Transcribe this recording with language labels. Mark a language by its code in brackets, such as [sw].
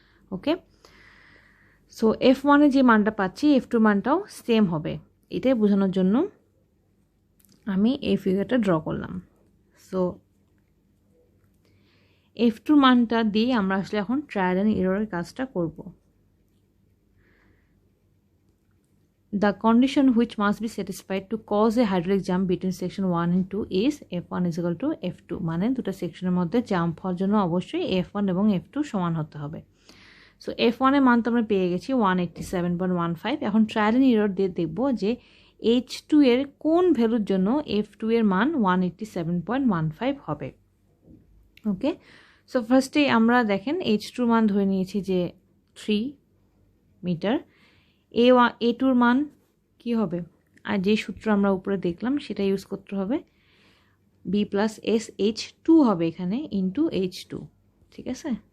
[bn] ওকে, so F1 এ যে মানটা পাচ্ছি F2 মানটাও সেম হবে, এটাই বোঝানোর জন্য আমি এই ফিগারটা ড্র করলাম। সো F2 মানটা দিয়ে আমরা আসলে এখন ট্রায়াল অ্যান্ড এররের কাজটা করব। [en] The condition which must be satisfied to cause a hydraulic jump between section 1 and 2 is F1 is equal to F2, [bn] মানে দুটো সেকশনের মধ্যে জাম্প হওয়ার জন্য অবশ্যই F1 এবং F2 সমান হতে হবে। সো F1 এর মান তো আমরা পেয়ে গেছি 187.15। এখন ট্রায়াল অ্যান্ড এরর দিয়ে দেখব যে H2 এর কোন ভ্যালুর জন্য F2 এর মান 187.15 হবে। ওকে, সো ফার্স্টে আমরা দেখেন H2 মান ধরে নিয়েছি যে 3 মিটার, A2 মান কি হবে, আর যে সূত্র আমরা উপরে দেখলাম সেটা ইউজ করতে হবে, B প্লাস SH2 হবে এখানে ইন্টু H2, ঠিক আছে।